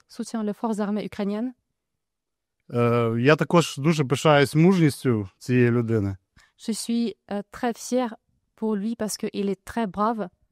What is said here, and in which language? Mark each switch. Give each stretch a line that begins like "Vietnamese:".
French: soutient les forces armées ukrainiennes.
Ukrainian: Я також дуже пишаюсь мужністю цієї людини.
French: Je suis très fière pour lui parce qu'il est très brave.